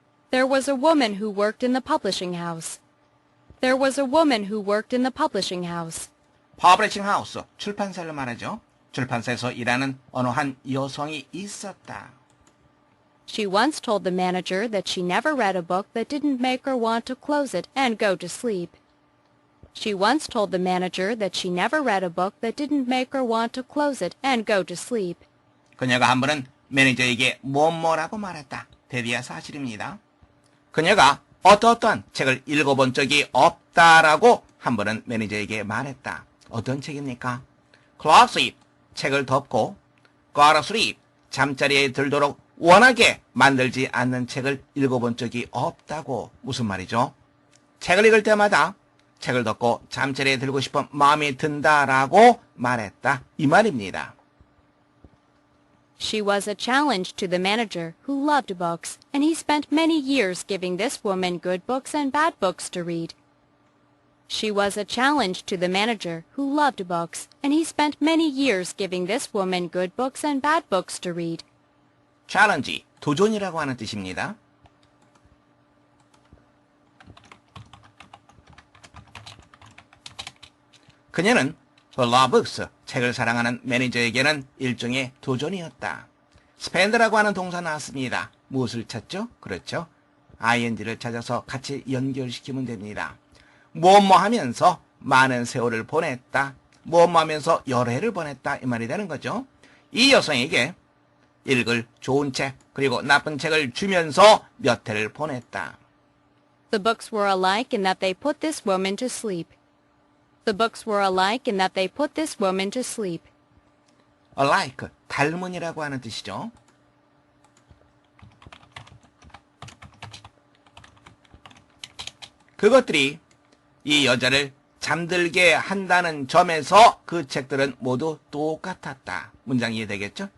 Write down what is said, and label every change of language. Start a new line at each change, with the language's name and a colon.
English: There was a woman who worked in the publishing house. There was a woman who worked in the publishing house.
Korean: 퍼블리싱 하우스, 출판사를 말하죠. 출판사에서 일하는 어느 한 여성이 있었다.
English: She once told the manager that she never read a book that didn't make her want to close it and go to sleep. She once told the manager that she never read a book that didn't make her want to close it and go to sleep.
Korean: 그녀가 한 번은 매니저에게 뭐라고 말했다. 대비야 사실입니다. 그녀가 어떠한 책을 읽어본 적이 없다라고 한 번은 매니저에게 말했다. 어떤 책입니까?
English: Close sleep,
Korean: 책을 덮고,
English: go to sleep,
Korean: 잠자리에 들도록 원하게 만들지 않는 책을 읽어본 적이 없다고. 무슨 말이죠? 책을 읽을 때마다 책을 덮고 잠자리에 들고 싶은 마음이 든다라고 말했다. 이 말입니다.
English: She was a challenge to the manager, who loved books, and he spent many years giving this woman good books and bad books to read. She was a challenge to the manager, who loved books, and he spent many years giving this woman good books and bad books to read.
Korean: challenge, 도전이라고 하는 뜻입니다. 그녀는
English: who loved books,
Korean: 책을 사랑하는 매니저에게는 일종의 도전이었다. spend라고 하는 동사 나왔습니다. 무엇을 찾죠? 그렇죠. ing를 찾아서 같이 연결시키면 됩니다. 뭐뭐 하면서 많은 세월을 보냈다. 뭐뭐 하면서 여러 해를 보냈다. 이 말이 되는 거죠. 이 여성에게 읽을 좋은 책 그리고 나쁜 책을 주면서 몇 해를 보냈다.
English: The books were alike in that they put this woman to sleep. The books were alike in that they put this woman to sleep.
Korean: alike, 닮은이라고 하는 뜻이죠. 그것들이 이 여자를 잠들게 한다는 점에서 그 책들은 모두 똑같았다. 문장 이해되겠죠?